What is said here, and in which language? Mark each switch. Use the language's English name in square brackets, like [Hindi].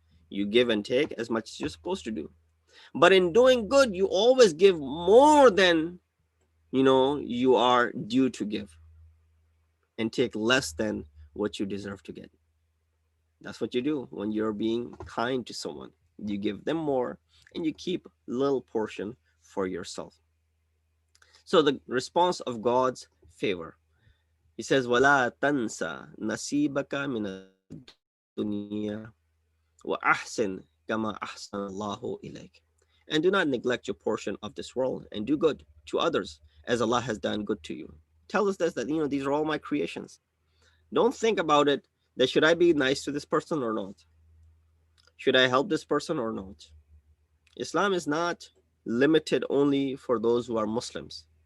[English] You give and take as much as you're supposed to do. But in doing good, you always give more than, you are due to give, and take less than what you deserve to get. That's what you do when you're being kind to someone. You give them more and you keep a little portion for yourself. So the response of God's favor. He says, [Arabic] وَلَا تَنْسَ نَصِيبَكَ مِنَ الدُّنْيَا وَأَحْسِنْ كَمَا أَحْسَنَ اللَّهُ إِلَيْكَ. [English] And do not neglect your portion of this world, and do good to others as Allah has done good to you. Tell us this, that these are all my creations. Don't think about it that should I be nice to this person or not? Should I help this person or not? Islam is not limited only for those who are Muslims.